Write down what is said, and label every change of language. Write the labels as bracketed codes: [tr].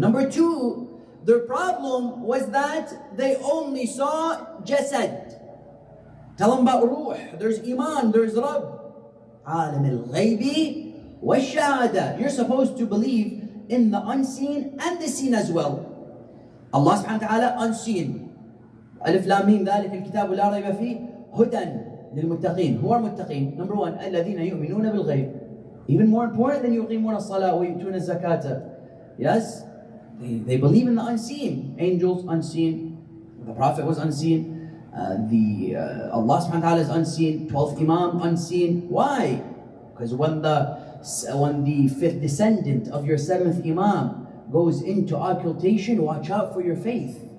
[en] Number two, their problem was that they only saw jasad. Tell them about ruh. There's iman, there's Rabb. [ar] عالم الغيب والشهادة. [en] You're supposed to believe in the unseen and the seen as well. Allah subhanahu wa ta'ala unseen. [ar] ألف لام ميم ذلك الكتاب لا ريب فيه هدى للمتقين. [en] Who are muttaqin? Number one, [ar] الذين يؤمنون بالغيب. [en] Even more important than [ar] يقيمون الصلاة ويؤتون الزكاة. [en] Yes, they believe in the unseen. Angels unseen. The Prophet was unseen. Allah subhanahu wa ta'ala is unseen. 12th Imam unseen. Why? Because when the 5th descendant of your 7th Imam goes into occultation, watch out for your faith.